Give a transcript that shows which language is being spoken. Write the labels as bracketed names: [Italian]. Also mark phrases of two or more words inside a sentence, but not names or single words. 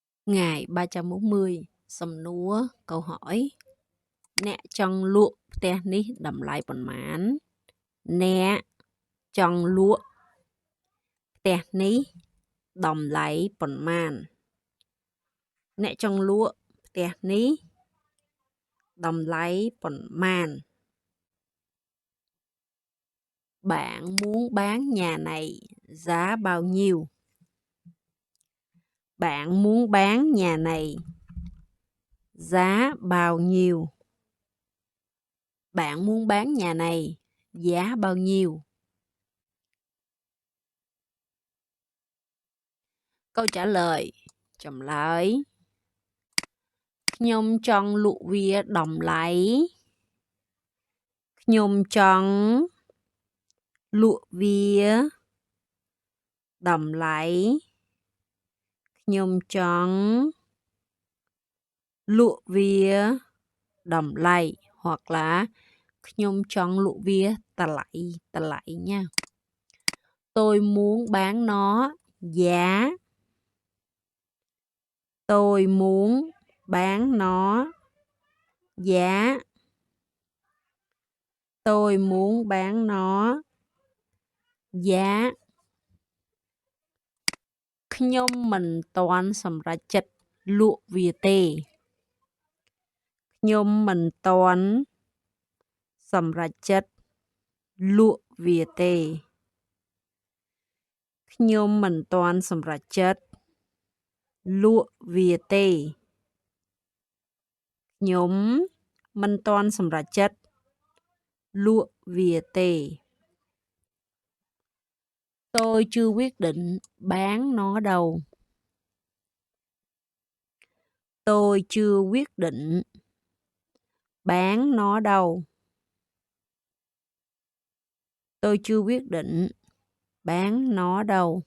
[Khmer] Ngày 340 សំណួរ [Vietnamese] câu hỏi [Khmer] អ្នកចង់លក់ផ្ទះនេះតម្លៃប៉ុន្មានអ្នកចង់លក់ផ្ទះនេះតម្លៃប៉ុន្មានអ្នកចង់លក់ផ្ទះនេះតម្លៃប៉ុន្មាន [Vietnamese] Bạn muốn bán nhà này giá bao nhiêu? Bạn muốn bán nhà này giá bao nhiêu? Bạn muốn bán nhà này giá bao nhiêu? Câu trả lời chậm lại [Khmer] ខ្ញុំចង់លក់វាតម្លៃ ខ្ញុំចង់លក់វាតម្លៃខ្ញុំចង់លក់វាតម្លៃ [Vietnamese] hoặc là [Khmer] ខ្ញុំចង់លក់វាតម្លៃ nha. [Vietnamese] Tôi muốn bán nó giá tôi muốn bán nó giá tôi muốn bán nó giá [Khmer] ខ្ញុំមិនទាន់សម្រេចចិត្តលក់វាទេខ្ញុំមិនទាន់សម្រេចចិត្តលក់វាទេ ខ្ញុំមិនទាន់សម្រេចចិត្តលក់វាទេខ្ញុំមិនទាន់សម្រេចចិត្តលក់វាទេ [Vietnamese] Tôi chưa quyết định bán nó đâu. Tôi chưa quyết định bán nó đâu. Tôi chưa quyết định bán nó đâu.